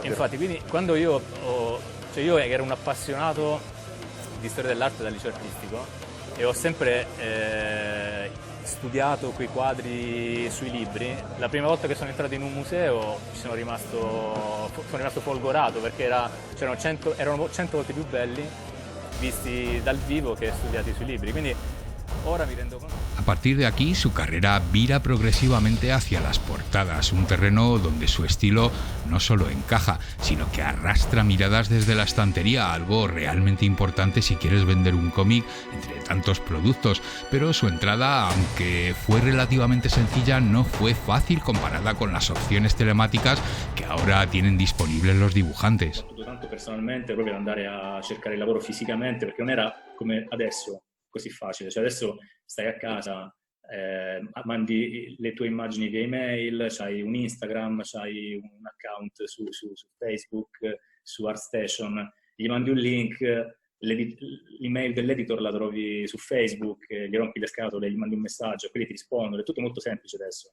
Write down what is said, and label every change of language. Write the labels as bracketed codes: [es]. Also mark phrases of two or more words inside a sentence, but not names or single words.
[it] Infatti, quindi quando io ero un appassionato di storia dell'arte dal liceo artistico e ho sempre studiato quei quadri sui libri, la prima volta che sono entrato in un museo sono rimasto folgorato, perché erano 100 volte più belli visti dal vivo che studiati sui libri. Quindi [es] ahora me [it] rendo conto. [es] A partir de aquí, su carrera vira progresivamente hacia las portadas, un terreno donde su estilo no solo encaja, sino que arrastra miradas desde la estantería, algo realmente importante si quieres vender un cómic entre tantos productos. Pero su entrada, aunque fue relativamente sencilla, no fue fácil comparada con las opciones telemáticas que ahora tienen disponibles los dibujantes. [it] Tanto personalmente, proprio andare a cercare il lavoro fisicamente, perché non era come adesso così facile, cioè adesso stai a casa, mandi le tue immagini via email, c'hai un Instagram, c'hai un account su Facebook, su ArtStation, gli mandi un link, l'email dell'editor la trovi su Facebook, gli rompi le scatole, gli mandi un messaggio, quelli ti rispondono, è tutto molto semplice adesso.